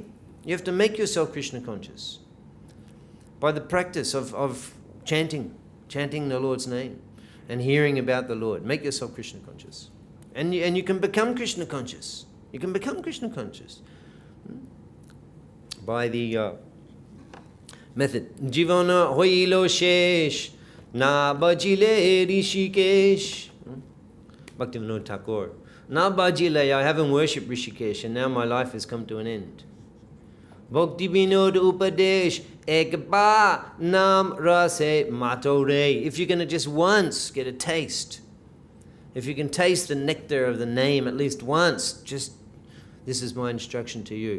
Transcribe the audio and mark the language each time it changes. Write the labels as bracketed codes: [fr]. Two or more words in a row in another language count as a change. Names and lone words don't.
[en] You have to make yourself Krishna conscious. By the practice of chanting the Lord's name and hearing about the Lord. Make yourself Krishna conscious. And you can become Krishna conscious. You can become Krishna conscious. By the method. [bn] জীবন হইল শেষ না ভজিলে হৃষীকেশ. [en] Bhaktivinoda Thakur. [bn] না ভজিলে, [en] I haven't worshipped Rishikesh, and now my life has come to an end. [bn] ভক্তিবিনোদ উপদেশ একবা নাম রসে মাতোরে. [en] If you're going to just once get a taste, if you can taste the nectar of the name at least once, just this is my instruction to you.